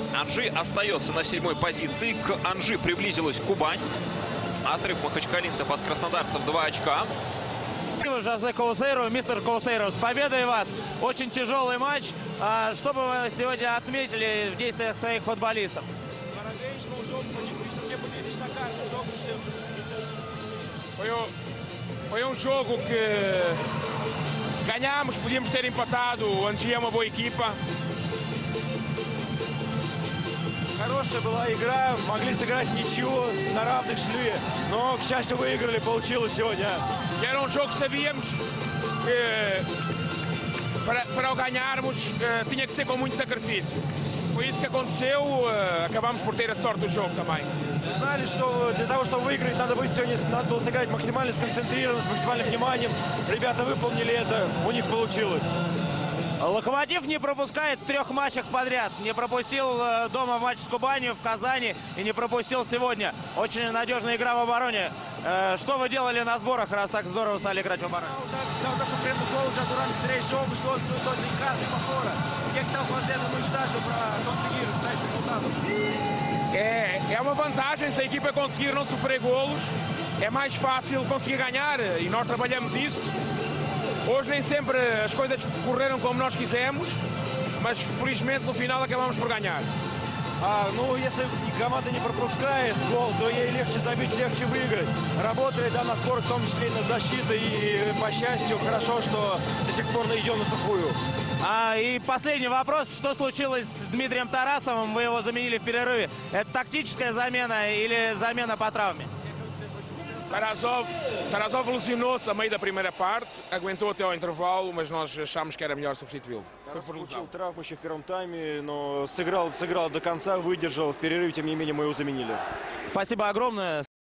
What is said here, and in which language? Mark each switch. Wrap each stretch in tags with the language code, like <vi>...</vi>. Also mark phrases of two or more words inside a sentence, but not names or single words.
<ru>Анжи остается на 7-й позиции. К Анжи приблизилась Кубань. Отрыв махачкалинцев от краснодарцев 2 очка. Жозе Каусейро, мистер Каусейро, с победой вас. Очень тяжелый матч. Что бы вы сегодня отметили в действиях своих футболистов?</ru> <pt>Foi jogo que ganhamos, podíamos ter empatado. O Angi é uma boa equipa.</pt> <ru>Хорошая была игра, могли сыграть ничью, на равных шли, но, к счастью, выиграли, получилось сегодня.</ru> <pt>E era jogo que sabíamos que para o ganharmos tinha que ser com muito sacrifício. Foi isso que aconteceu, acabamos por ter a sorte do jogo também.</pt> <ru>Знали, что для того, чтобы выиграть, надо было сыграть максимально сконцентрированно, с максимальным вниманием. Ребята выполнили это, у них получилось. Локомотив не пропускает в 3 матчах подряд. Не пропустил дома матч с Кубанью в Казани и не пропустил сегодня. Очень надежная игра в обороне. Что вы делали на сборах, раз так здорово стали играть в обороне?</ru> <pt>Está sofrendo gol já durante 3 jogos, 2 em casa e para fora. O que é que estão fazendo no estágio para conseguir tais resultados? É uma vantagem se a equipa conseguir não sofrer golos. É mais fácil conseguir ganhar e nós trabalhamos isso. Hoje nem sempre as coisas correram como nós quisemos, mas felizmente no final acabamos por ganhar.</pt> <ru>Ну, если команда не пропускает гол, то ей легче забить, легче выиграть. Работает на сбор, в том числе над защитой, и, по счастью, хорошо, что до сих пор мы идем на сухую. И последний вопрос. Что случилось с Дмитрием Тарасовым? Вы его заменили в перерыве. Это тактическая замена или замена по травме?</ru> <pt>Tarasov lesionou-se a meio da primeira parte, aguentou até ao intervalo, mas nós achámos que era melhor substituí-lo.</pt> <ru>Получил травму еще в первом тайме, но сыграл до конца, выдержал в перерыве, тем не менее мы его заменили. Спасибо огромное.</ru>